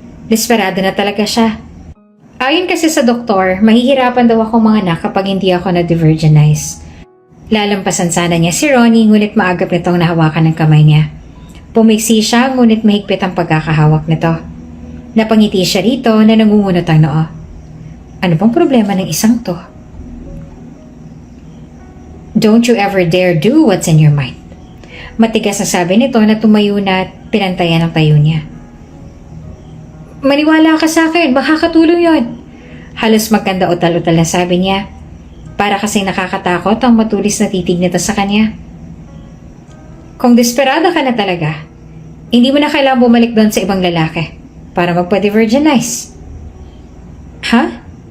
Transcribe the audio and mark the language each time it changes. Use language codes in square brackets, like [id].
[tl] Desperado na talaga siya. Ayon kasi sa doktor, mahihirapan daw ako manganak kapag hindi ako na-diverginize. Lalampasan sana niya si Ronnie ngunit maagap nitong nahawakan ng kamay niya. Pumiksi siya ngunit mahigpit ang pagkakahawak nito. Napangiti siya rito na nangungunot ang noo. Ano bang problema ng isang to? [en] Don't you ever dare do what's in your mind. [tl] Matigas na sabi nito na tumayo na at pinantayan ang tayo niya. Maniwala ka sa akin, makakatulong yon. Halos magkanda utal-utal na sabi niya. Para kasing nakakatakot ang matulis na titig nito sa kanya. Kung desperado ka na talaga, hindi mo na kailangang bumalik doon sa ibang lalaki para magpa-diverginize. Ha?